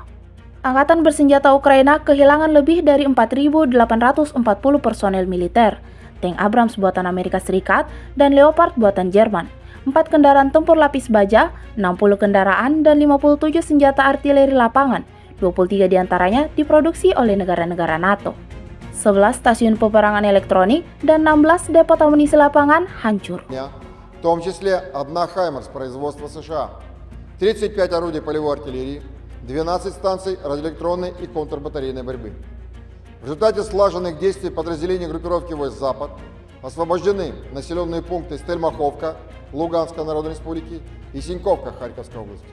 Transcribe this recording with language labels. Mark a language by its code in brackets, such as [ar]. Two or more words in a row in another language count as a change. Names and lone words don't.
[id] Angkatan Bersenjata Ukraina kehilangan lebih dari 4.840 personel militer, tank Abrams buatan Amerika Serikat, dan Leopard buatan Jerman, 4 kendaraan tempur lapis baja, 60 kendaraan, dan 57 senjata artileri lapangan, 23 diantaranya diproduksi oleh negara-negara NATO. 11 stasiun peperangan elektronik dan 16 депот amunisi lapangan hancur. [ru] В том числе одна «Хаймерс» производства США, 35 орудий полевой артиллерии, 12 станций радиоэлектронной и контрбатарейной борьбы. В результате слаженных действий подразделений группировки войск «Запад» освобождены населенные пункты Стельмаховка Луганской Народной Республики и Синьковка Харьковской области.